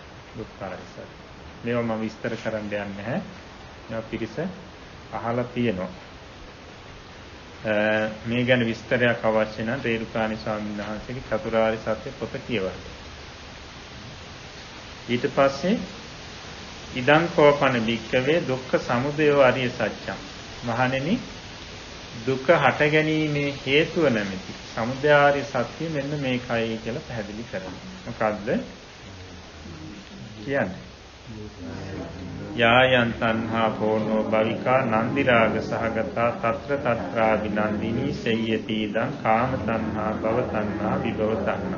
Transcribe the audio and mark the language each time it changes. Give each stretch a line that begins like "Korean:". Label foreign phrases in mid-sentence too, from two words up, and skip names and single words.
Sinhala: දුක්ඛාරය සත්‍ය. මේවා මම විස්තර කරන්න යන්නේ නැහැ. මේවා පිරිස අහලා තියෙනවා. මේ ගැන විස්තරයක් අවශ්‍ය නම් රේරුකාණි ස්වාමීන් වහන්සේගේ චතුරාර්ය සත්‍ය පොත කියවන්න. ඊට පස්සේ
Pali: ඉදං කෝපන භික්ඛවේ දුක්ඛ සමුදයෝ අරිය සත්‍යං.
Sinhala: මහණෙනි දුක හට ගැනීමේ හේතුව නැමැති සමුදය ආර්ය සත්‍ය මෙන්න මේකයි කියලා පැහැදිලි කරනවා. මොකද්ද කියන්නේ?
Pali: යායන් තණ්හා පෝනෝ භවිකා නන්දි රාග සහගතා తත්‍ර తත්‍රා විනන්දිනී සේයති දං කාම තණ්හා භව තණ්හා විභව තණ්හා.